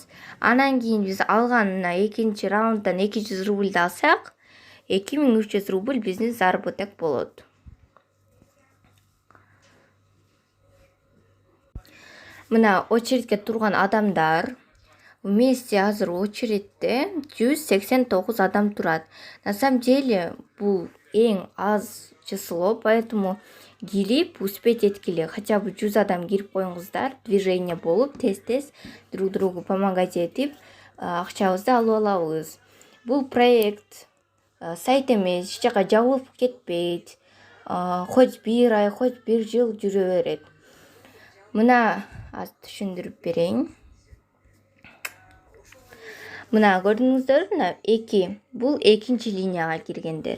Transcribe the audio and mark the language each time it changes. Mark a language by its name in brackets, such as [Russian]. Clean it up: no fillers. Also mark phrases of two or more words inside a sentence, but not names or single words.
[Kyrgyz] Анан кийин биз алган мына экинчи раунддан 200 рубльды алсак, 2300 рубль биздин заработок болот. Мына очередке турган адамдар вместе азыр очередте 189 адам турат. [Russian] На самом деле [Kyrgyz] бул эң аз [Russian] число, поэтому [Kyrgyz] кирип успеть эткиле. [Russian] Хотя бы [Kyrgyz] 100 адам кирип коюңуздар, движение болуп, тез [Russian] друг другу помогать [Kyrgyz] этип акчабызды алып алабыз. Бул проект сайт эмес, эч жака жабылып кетпейт. Хоть 1 ай, хоть 1 жыл жүрө берет. Мына аз түшүндүрүп берейин. Мына көрдүңүздөр, мына 2 бул экинчи линияга киргендер.